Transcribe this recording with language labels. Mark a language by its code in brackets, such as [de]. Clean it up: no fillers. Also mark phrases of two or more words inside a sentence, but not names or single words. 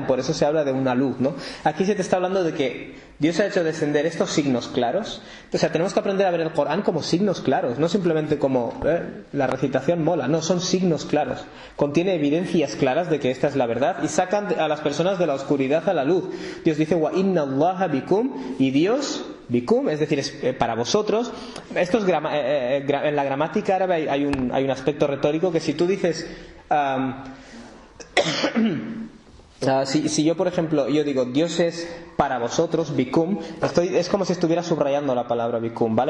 [es] Por eso se habla de una luz, ¿no? Aquí se te está hablando de que Dios ha hecho descender estos signos claros. O sea, tenemos que aprender a ver el Corán como signos claros, no simplemente como la recitación mola, no, son signos claros, contiene evidencias claras de que esta es la verdad y sacan a las personas de la oscuridad a la luz. Dios dice [ar] وإن الله بكم, [es] y Dios bikum, es decir, es para vosotros. Esto es en la gramática árabe hay un aspecto retórico que si tú dices si yo, por ejemplo, yo digo Dios es para vosotros, bikum, es como si estuviera subrayando la palabra bikum, ¿vale?